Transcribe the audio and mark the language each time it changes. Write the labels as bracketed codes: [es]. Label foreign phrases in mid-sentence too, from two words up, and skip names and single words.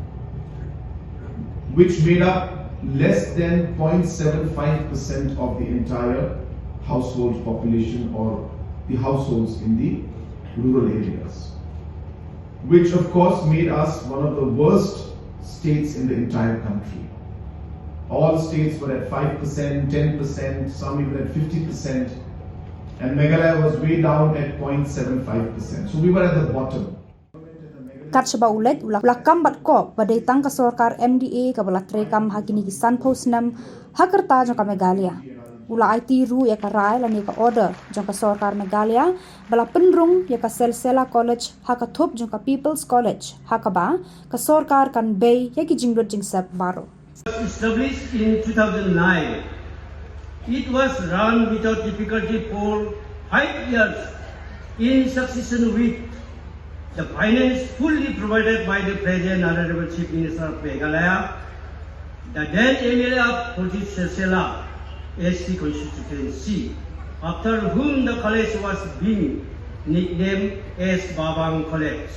[en] which made up less than 0.75% of the entire household population or the households in the rural areas, which of course made us one of the worst states in the entire country. All states were at 5%, 10%, some even at 50%, and Meghalaya was way down at 0.75%. So we were at the bottom. [kha] Kat seba ulet ulah kambat ko badai tang ka sorkar MDA ka balat rekam hakini ki san posnam hakerta jong ka Meghalaya ula IT ru ya ka rai lani ka order jong ka sorkar Meghalaya bala penrung ya ka Selsella college haka thop jong ka People's College hakaba ka sorkar kan bay ya ki jingrot jingsap baro. [en] Established in 2009, it was run without difficulty for 5 years in succession with the finance fully provided by the President Honorable Chief Minister of Meghalaya, the then MLA of Selsella ST constituency, after whom the college was being nicknamed as Babang College.